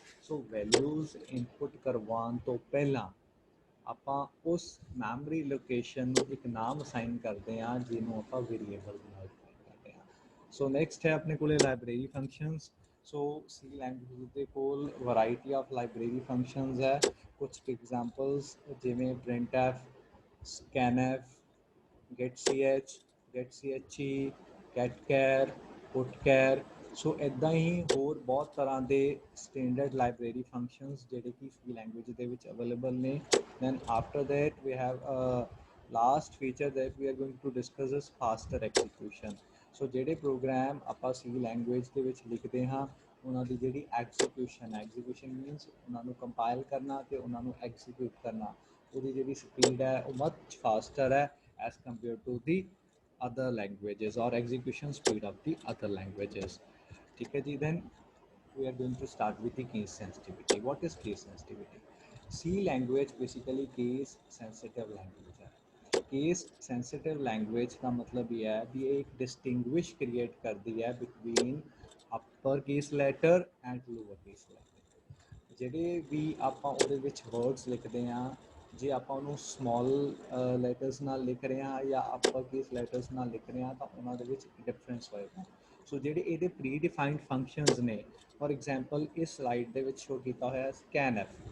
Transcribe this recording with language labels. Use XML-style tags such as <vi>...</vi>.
<pa>ਸੋ values input ਕਰਵਾਉਣ ਤੋਂ ਪਹਿਲਾਂ ਆਪਾਂ ਉਸ ਮੈਮਰੀ ਲੋਕੇਸ਼ਨ ਨੂੰ ਇੱਕ ਨਾਮ ਅਸਾਈਨ ਕਰਦੇ ਹਾਂ ਜਿਹਨੂੰ ਆਪਾਂ ਵੇਰੀਏਬਲ ਦੇ ਨਾਲ ਅਸਾਈਨ ਕਰਦੇ ਹਾਂ। ਸੋ ਨੈਕਸਟ ਹੈ ਆਪਣੇ ਕੋਲੇ ਲਾਇਬ੍ਰੇਰੀ ਫੰਕਸ਼ਨਸ। ਸੋ ਸੀ ਲੈਂਗੁਏਜ ਦੇ ਕੋਲ ਵਰਾਇਟੀ ਆਫ ਲਾਇਬ੍ਰੇਰੀ ਫੰਕਸ਼ਨਸ ਹੈ। ਕੁਝ ਐਗਜ਼ਾਮਪਲਸ ਜਿਵੇਂ printf, scanf, getch, getche, getchar, putchar। ਸੋ ਇੱਦਾਂ ਹੀ ਹੋਰ ਬਹੁਤ ਤਰ੍ਹਾਂ ਦੇ ਸਟੈਂਡਰਡ ਲਾਇਬ੍ਰੇਰੀ ਫੰਕਸ਼ਨਸ ਜਿਹੜੇ ਕਿ ਸੀ ਲੈਂਗੁਏਜ ਦੇ ਵਿੱਚ ਅਵੇਲੇਬਲ ਨੇ।</pa> <en>Then after that we have last feature that we are going to discuss is faster execution.</en> <pa>ਸੋ ਜਿਹੜੇ ਪ੍ਰੋਗਰਾਮ ਆਪਾਂ ਸੀ ਲੈਂਗੁਏਜ ਦੇ ਵਿੱਚ ਲਿਖਦੇ ਹਾਂ ਉਹਨਾਂ ਦੀ ਜਿਹੜੀ ਐਕਸੀਕਿਊਸ਼ਨ ਹੈ, ਐਗਜ਼ੀਕਿਊਸ਼ਨ ਮੀਨਸ ਉਹਨਾਂ ਨੂੰ ਕੰਪਾਈਲ ਕਰਨਾ ਅਤੇ ਉਹਨਾਂ ਨੂੰ ਐਕਸੀਕਿਊਟ ਕਰਨਾ, ਉਹਦੀ ਜਿਹੜੀ ਸਪੀਡ ਹੈ ਉਹ</pa> <en>Much faster ਹੈ as compared to the other languages or execution speed of the other languages.</en> <hi>ठीक है जी.</hi> <en>Then we are going to start with the case sensitivity. What is case sensitivity? C language basically case sensitive language है.</en> <hi>Case sensitive language का मतलब ये है भी एक distinguish create करती है</hi> <en>Between upper case letter and lower case letter.</en> <pa>ਜਿਹੜੇ ਵੀ ਆਪਾਂ ਉਹਦੇ ਵਿੱਚ ਵਰਡਸ ਲਿਖਦੇ ਹਾਂ, ਜੇ ਆਪਾਂ ਉਹਨੂੰ ਸਮੌਲ ਲੈਟਰਸ ਨਾਲ ਲਿਖ ਰਹੇ ਹਾਂ ਜਾਂ ਅਪਰ ਕੇਸ ਲੈਟਰਸ ਨਾਲ ਲਿਖ ਰਹੇ ਹਾਂ ਤਾਂ ਉਹਨਾਂ ਦੇ ਵਿੱਚ ਡਿਫਰੈਂਸ ਹੋਏਗਾ. ਸੋ ਜਿਹੜੇ ਇਹਦੇ ਪ੍ਰੀ ਡਿਫਾਈਨਡ ਫੰਕਸ਼ਨਸ ਨੇ, ਫॉर एग्जांपल ਇਸ ਸਲਾਈਡ ਦੇ ਵਿੱਚ ਸ਼ੋ ਕੀਤਾ ਹੋਇਆ ਸਕੈਨਐਫ.</pa>